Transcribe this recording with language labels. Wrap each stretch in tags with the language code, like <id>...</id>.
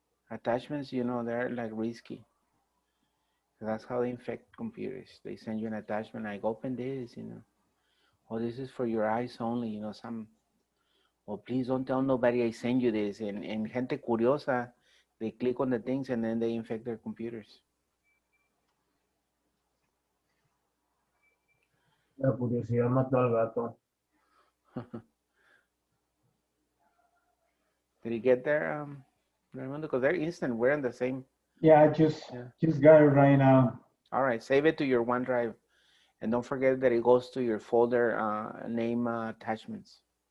<en>Attachments, they're like risky. That's how they infect computers. They send you an attachment like, open this, Oh, this is for your eyes only, oh, please don't tell nobody I send you this. And</en> <es>gente curiosa,</es> <en>they click on the things and then they infect their computers.</en> <es>La curiosidad mató al gato.</es> <en>Did you get there, Raimundo? Because they're instant. We're in the same. Yeah, I just got it right now. All right, save it to your OneDrive. And don't forget that it goes to your folder name attachments.</en>